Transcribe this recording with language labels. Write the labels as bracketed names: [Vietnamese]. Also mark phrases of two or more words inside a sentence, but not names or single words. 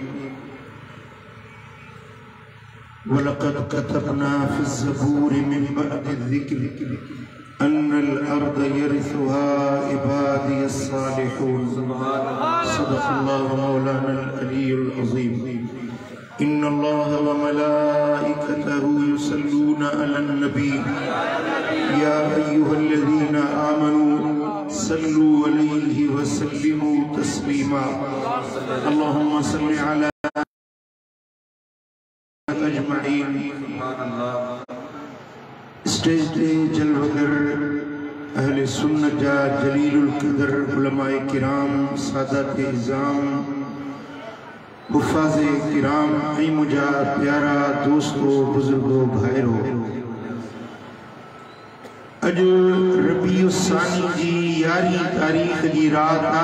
[Arabic] ولقد كتبنا في الزبور من بعد الذكر أن الأرض يرثها عبادي الصالحون. صدق الله مولانا العلي العظيم. إن الله وملائكته يصلون على النبي يا أيها الذين آمنوا صلوا عليه وسلموا تسليما. اللهم صل على أجمعين. [Sindhi] اسٽيج تي جلوه گر اهل سنت جا جليل القدر علماء ڪرام سادات عظام حفاظ ڪرام اين منهنجا پيارا دوستو بزرگو ڀائرو، اڄ ربيع الثاني جي 11 تاريخ جي رات آ.